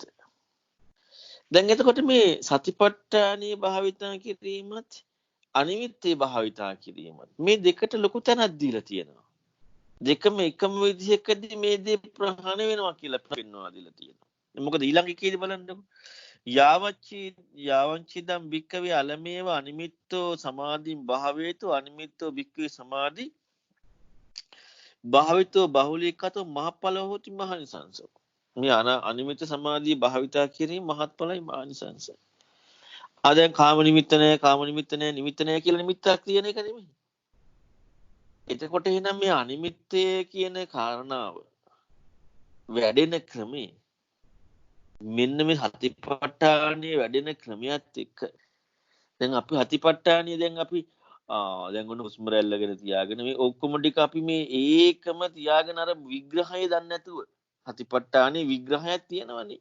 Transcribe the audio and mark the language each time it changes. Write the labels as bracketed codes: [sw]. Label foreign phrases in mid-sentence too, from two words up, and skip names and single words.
[si] දැන් එතකොට මේ සතිපට්ඨානීය භාවිතා කිරීමත් අනිමිත්තේ භාවිතා කිරීමත් මේ දෙකට ලොකු තැනක් දීලා තියෙනවා. දෙකම එකම විදිහකදී මේ දේ ප්‍රහාණය වෙනවා කියලා පෙන්වනවා දීලා තියෙනවා. මොකද ඊළඟ එකේදී බලන්නකො. [pi] යාවංචිදම් භික්කවේ අලමේව අනිමිත්තෝ සමාධින් භාවේතු අනිමිත්තෝ භික්කවේ සමාධි භාවිතෝ බහුලීකතෝ මහඵලෝ හෝති මහනිසංසෝ. [si] මේ අනිමිත්ත සමාධිය භාවිතා කිරීම මහත්ඵලයි මහනිසංසයි. දැන් කාම නිමිත්ත නැහැ නිමිත්ත නැහැ කියලා නිමිත්තක් තියෙන එක නෙමෙයි. එතකොට එහෙනම් මේ අනිමිත්තය කියන කාරණාව වැඩෙන ක්‍රමේ මෙන්න මේ හතිපට්ඨානයේ වැඩෙන ක්‍රමයක් එක්ක දැන් අපි හතිපට්ඨානිය දැන් අපි දැන් ඔන්න හුස්ම රැල්ලගෙන තියාගෙන මේ ඔක්කොම ටික අපි මේ ඒකම තියාගෙන අර විග්‍රහය දන්නේ නැතුව හතිපට්ඨානයේ විග්‍රහයක් තියෙනවනේ.